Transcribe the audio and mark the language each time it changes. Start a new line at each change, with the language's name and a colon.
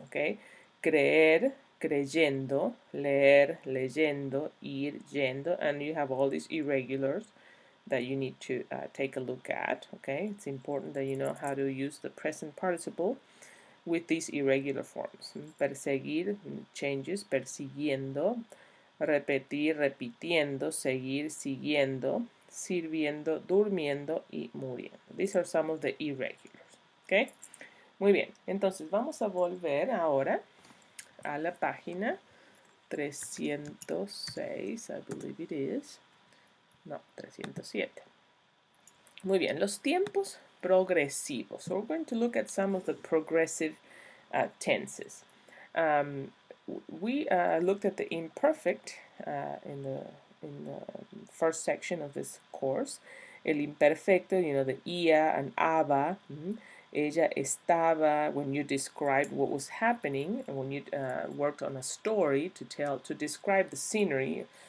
English: Okay,
Spanish: creer, creyendo, leer, leyendo, ir, yendo,
English: and you have all these irregulars that you need to take a look at. Okay, it's important that you know how to use the present participle with these irregular forms.
Spanish: Perseguir changes, persiguiendo. Repetir, repitiendo. Seguir, siguiendo. Sirviendo, durmiendo y muriendo.
English: These are some of the irregulars.
Spanish: Okay, muy bien. Entonces vamos a volver ahora a la página 306,
English: I believe it is.
Spanish: No, 307. Muy bien, los tiempos progresivos.
English: So we're going to look at some of the progressive tenses. We looked at the imperfect in the first section of this course.
Spanish: El imperfecto,
English: the ia and aba.
Spanish: Ella estaba,
English: when you described what was happening, and when you worked on a story to describe the scenery,